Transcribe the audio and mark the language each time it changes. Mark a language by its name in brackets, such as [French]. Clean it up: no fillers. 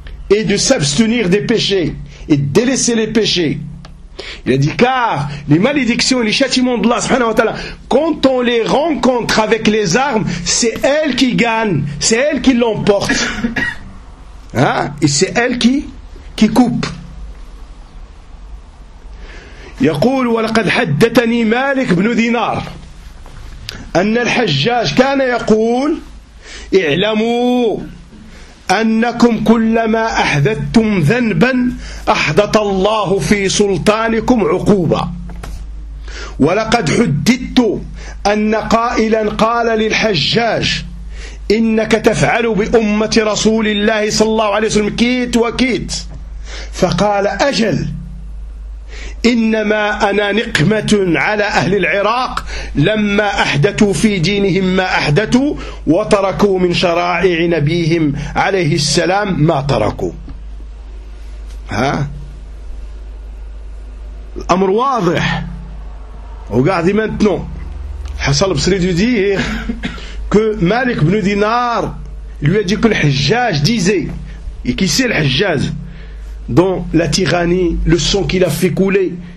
[French] Et de s'abstenir des péchés et de délaisser les péchés. Il a dit car les malédictions et les châtiments d'Allah subhanahu wa ta'ala, quand on les rencontre avec les armes, c'est elles qui gagnent, c'est elles qui l'emportent. Hein? Et c'est elles qui coupent. [Arabic] يقول ولقد حدثني مالك بن دينار أن الحجاج كان يقول اعلموا أنكم كلما أحدثتم ذنبا أحدث الله في سلطانكم عقوبة ولقد حددت أن قائلا قال للحجاج إنك تفعل بأمة رسول الله صلى الله عليه وسلم كيت وكيت فقال أجل إنما أنا نقمة على أهل العراق لما أحدثوا في دينهم ما أحدثوا وتركوا من شرائع نبيهم عليه السلام ما تركوا. ها الأمر واضح وقاعد يمتنو حصل بصري دي [French] que Malik ibn Dinar lui a dit que الحجاج disait, et qui c'est الحجاج, dans la tyrannie, le sang qu'il a fait couler.